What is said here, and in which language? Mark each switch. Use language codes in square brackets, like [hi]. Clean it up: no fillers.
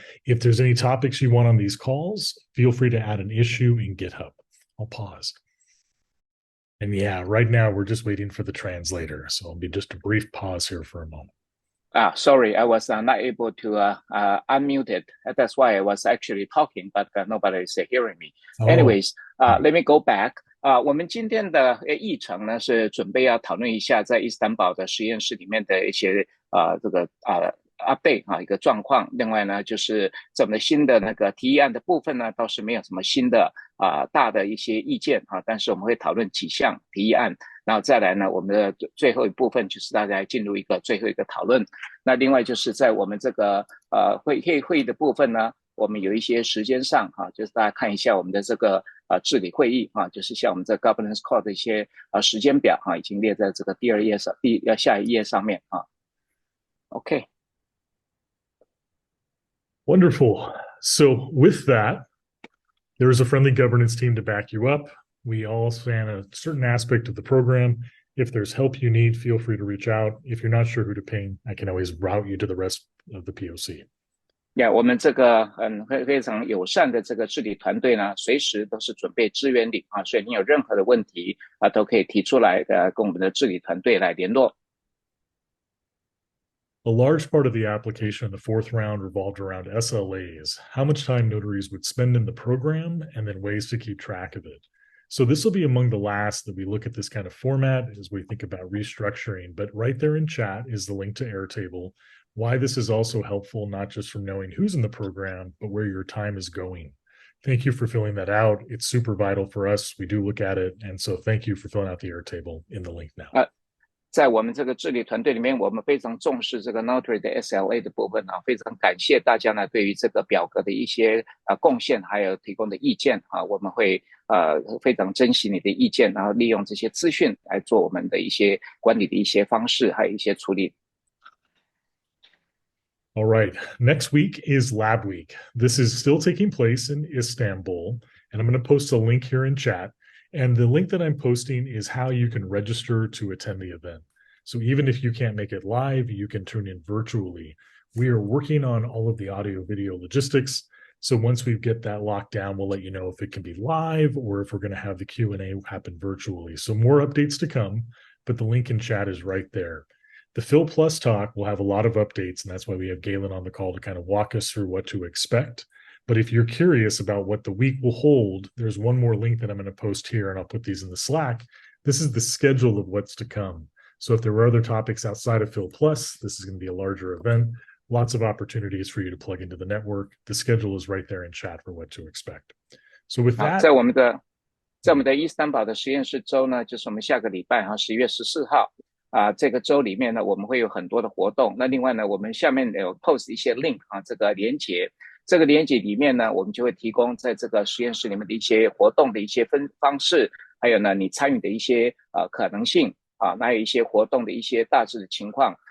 [en] If there's any topics you want on these calls, feel free to add an issue in GitHub. I'll pause. And yeah, right now we're just waiting for the translator. So it'll be just a brief pause here for a moment. Sorry, I was not able to unmute it. That's why I was actually talking, but nobody is hearing me. Anyways, let me go back. [zh] 我们今天的议程呢是准备要讨论一下在伊斯坦堡的实验室里面的一些这个update 一个状况。另外呢，就是在我们的新的那个提议案的部分呢，倒是没有什么新的大的一些意见但是我们会讨论几项提议案。然后再来呢，我们的最后一部分就是大家进入一个最后一个讨论。那另外就是在我们这个会议的部分呢，我们有一些时间上就是大家看一下我们的这个治理会议就是像我们这 Governance Call 的一些时间表已经列在这个第二页上，下一页上面OK. [en] Wonderful. So with that, there is a friendly governance team to back you up. We all span a certain aspect of the program. If there's help you need, feel free to reach out. If you're not sure who to ping, I can always route you to the rest of the POC. [zh] 我们这个非常友善的这个治理团队呢，随时都是准备支援你所以你有任何的问题都可以提出来跟我们的治理团队来联络。 [en] A large part of the application in the fourth round revolved around SLAs, how much time notaries would spend in the program, and then ways to keep track of it. So this will be among the last that we look at this kind of format as we think about restructuring. But right there in chat is the link to Airtable. Why this is also helpful, not just from knowing who's in the program, but where your time is going. Thank you for filling that out. It's super vital for us. We do look at it. And so thank you for filling out the Airtable in the link now. [zh] 在我们这个治理团队里面，我们非常重视这个 Notary 的 SLA 的部分非常感谢大家呢对于这个表格的一些贡献，还有提供的意见我们会非常珍惜你的意见，然后利用这些资讯来做我们的一些管理的一些方式，还有一些处理。 [en] All right, next week is Labweek. This is still taking place in Istanbul, and I'm going to post a link here in chat. And the link that I'm posting is how you can register to attend the event. So even if you can't make it live, you can tune in virtually. We are working on all of the audio video logistics. So once we get that locked down, we'll let you know if it can be live or if we're going to have the Q&A happen virtually. So more updates to come, but the link in chat is right there. The Phil Plus talk will have a lot of updates, and that's why we have Galen on the call to kind of walk us through what to expect. But if you're curious about what the week will hold, there's one more link that I'm going to post here, and I'll put these in the Slack. This is the schedule of what's to come. So if there were other topics outside of Phil Plus, this is going to be a larger event. Lots of opportunities for you to plug into the network. The schedule is right there in chat for what to expect. So with that, [zh] 在我们的伊斯坦堡的实验室周呢，就是我们下个礼拜11月14号这个周里面呢，我们会有很多的活动。那另外呢，我们下面有 post 一些 link 这个连结。这个连结里面呢，我们就会提供在这个实验室里面的一些活动的一些方式，还有呢你参与的一些可能性还有一些活动的一些大致的情况。